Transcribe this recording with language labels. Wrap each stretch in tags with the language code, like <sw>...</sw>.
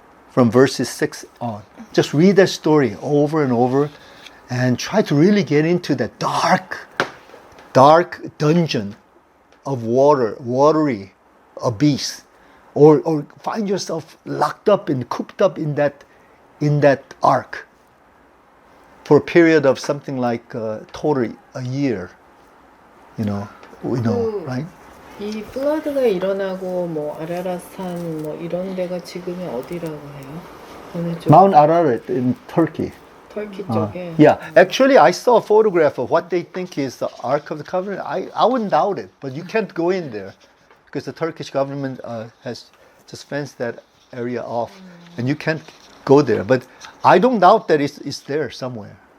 <en>From verses 6 on. Just read that story over and over and try to really get into that dark dungeon of watery abyss. Or find yourself locked up and cooped up in that ark for a period of something like totally a year. We know, right?</en> <ko>이 플러드가 일어나고 뭐 아라랏산 뭐 이런 데가 지금이 어디라고 해요? 어느 쪽?</ko> <en>Mount Ararat in Turkey.</en> <ko>터키 쪽에.</ko> <en>Yeah, actually I saw a photograph of what they think is the Ark of the Covenant. I wouldn't doubt it, but you can't go in there because the Turkish government has just fenced that area off, and you can't go there. But I don't doubt that it's there somewhere.</en>